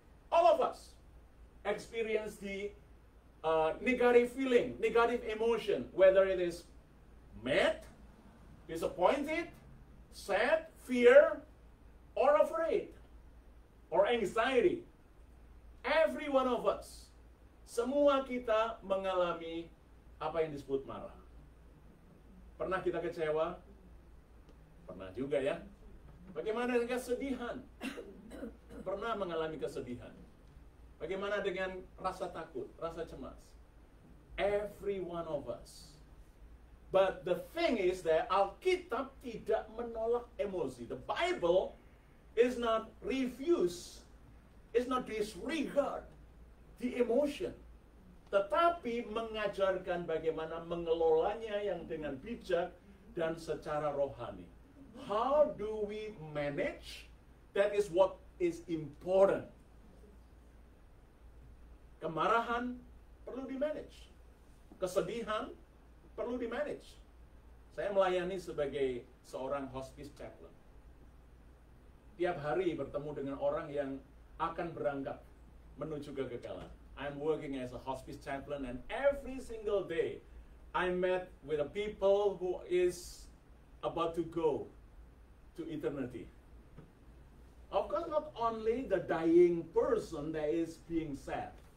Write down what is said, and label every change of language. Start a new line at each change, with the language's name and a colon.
English: All of us experience the negative feeling, negative emotion, whether it is mad, disappointed, sad, fear, or afraid, or anxiety. Every one of us,
Indonesian: semua kita mengalami apa yang disebut marah. Pernah kita kecewa? Pernah juga ya. Bagaimana dengan kesedihan? Pernah mengalami kesedihan. Bagaimana dengan rasa takut, rasa cemas?
English: Every one of us. But the thing is that
Indonesian: Alkitab tidak menolak emosi.
English: The Bible is not refuse, is not disregard the emotion.
Indonesian: Tetapi mengajarkan bagaimana mengelolanya yang dengan bijak dan secara rohani.
English: How do we manage? That is what is important.
Indonesian: Kemarahan perlu di-manage. Kesedihan perlu di-manage. Saya melayani sebagai seorang hospice chaplain. Tiap hari bertemu dengan orang yang akan berangkat menuju kegagalan.
English: I'm working as a hospice chaplain, and every single day I met with the people who is about to go to eternity. Of course, not only the dying person that is being sad.